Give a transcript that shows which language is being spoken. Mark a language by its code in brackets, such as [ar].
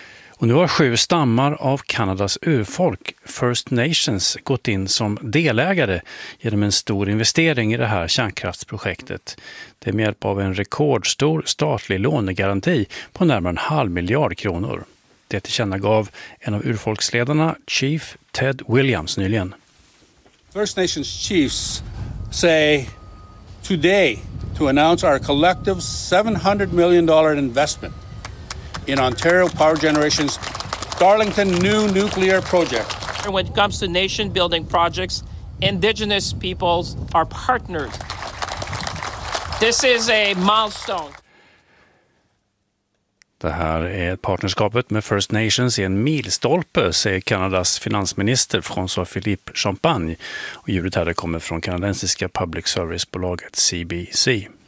[sv] Och nu har 7 stammar av Kanadas urfolk, First Nations, gått in som delägare genom en stor investering i det här kärnkraftsprojektet. Det är med hjälp av en rekordstor statlig lånegaranti på närmare 500 miljoner kronor. Det tillkännagav en av urfolksledarna, Chief Ted Williams, nyligen. [en] First Nations chiefs say today to announce our collective $700 million investment in Ontario Power Generation's Darlington new nuclear project. When it comes to nation building projects, Indigenous peoples are partners. This is a milestone. [sv] Det här är partnerskapet med First Nations i en milstolpe, säger Kanadas finansminister François-Philippe Champagne. Och ljudet här kommer från kanadensiska public service-bolaget CBC.